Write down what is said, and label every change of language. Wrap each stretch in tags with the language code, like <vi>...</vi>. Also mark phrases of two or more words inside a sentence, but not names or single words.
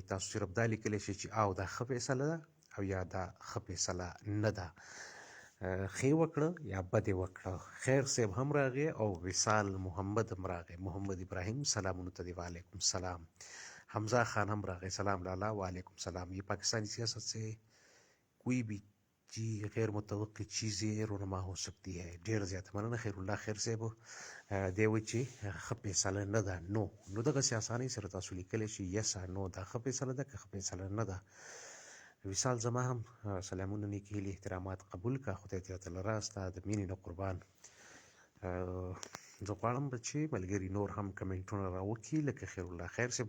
<ps>تاسو صرف دا لیکلی شئ چې او دا ښه فیصله ده او یا دا ښه فیصله نه ده. ښې وکړه یا بدې وکړه. خیر صاحب هم راغی او وصال محمد هم راغی. محمد ابراهیم سلامونه ته دی.</ps> <ar>وعلیکم سلام.</ar> <ps>حمزہ خان هم راغی. سلام لالا.</ps> <ar>وعلیکم سلام.</ar> <ur>یہ پاکستانی سیاست سے کوئی بھی غیر متوقع چیزیں رونما ہو سکتی ہے.</ur> <ps>ډېر زیات مننه. خیر الله خیر صاحب دی وایي چې ښه فیصله نه ده. نو دغسې اسانۍ سره تاسو لیکلی شئ</ps> <en>yes no,</en> <ps>دا ښه فیصله ده که ښه فیصله نه ده. وصال زما هم سلامونه، نیکې هیلې احترامات قبول کړه. خدای دې راته لره، ستا د مینې نه قربان. زه غواړم چې ملګري نور هم کمنټونه راوکړي لکه خیر الله خیر صاحب.</ps>